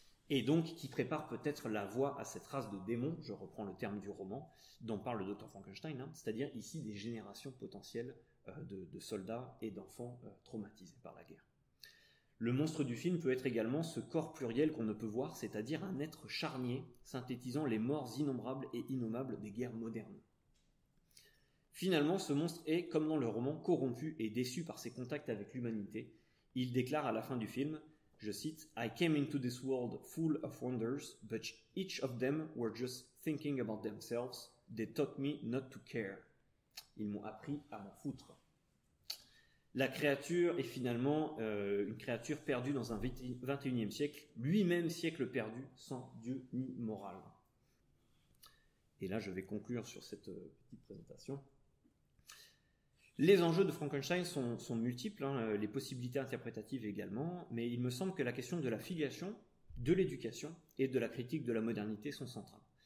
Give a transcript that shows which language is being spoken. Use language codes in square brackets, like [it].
[fr] Et donc qui prépare peut-être la voie à cette race de démons, je reprends le terme du roman, dont parle le Dr Frankenstein, c'est-à-dire ici des générations potentielles de soldats et d'enfants traumatisés par la guerre. Le monstre du film peut être également ce corps pluriel qu'on ne peut voir, c'est-à-dire un être charnier, synthétisant les morts innombrables et innommables des guerres modernes. Finalement, ce monstre est, comme dans le roman, corrompu et déçu par ses contacts avec l'humanité. Il déclare à la fin du film, je cite, [en] « I came into this world full of wonders, but each of them were just thinking about themselves. They taught me not to care. » [fr] Ils m'ont appris à m'en foutre. La créature est finalement une créature perdue dans un XXIe siècle, lui-même siècle perdu, sans Dieu ni morale. Et là, je vais conclure sur cette petite présentation. Les enjeux de Frankenstein sont multiples, les possibilités interprétatives également, mais il me semble que la question de la filiation, de l'éducation et de la critique de la modernité sont centrales.